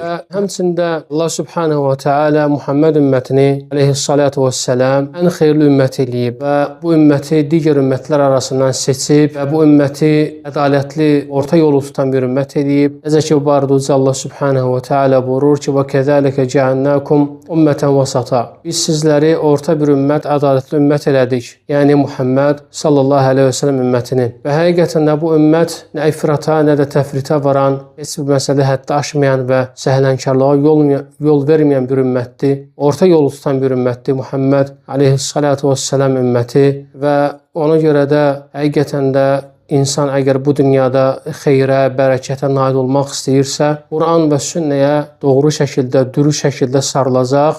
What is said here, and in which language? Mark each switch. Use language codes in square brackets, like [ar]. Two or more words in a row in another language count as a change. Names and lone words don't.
[az] Və həmçində Allah [ar] سبحانه وتعالى [az] Muhammed ümmətini [ar] عليه الصلاة والسلام [az] ən xeyirli ümmət eləyib və bu ümməti digər ümmətlər arasından seçib və bu ümməti ədalətli, orta yolu tutan bir ümmət eləyib. Necə ki, bu barədə Uca Allah [ar] سبحانه وتعالى [az] buyurur ki, [ar] وَكَذَلِكَ جَعَلْنَاكُمْ أُمَّةً وَسَطًا. [az] Biz sizləri orta bir ümmət, ədalətli ümmət elədik. Yəni Muhammed [ar] صلى الله عليه وسلم [az] ümmətini. Və həqiqətən də bu ümmət nə ifrata, nə də təfritə varan, heç bir məsələ həddi aşmayan və səhlənkarlığa yol verməyən bir ümmətdir. Orta yolu tutan bir ümmətdir Muhammed [ar] عليه الصلاة والسلام [az] ümməti və ona görə də həqiqətən də İnsan əgər bu dünyada xeyrə, bərəkətə nail olmaq istəyirsə, Quran və sünnəyə doğru şəkildə, dürüst şəkildə sarılacaq.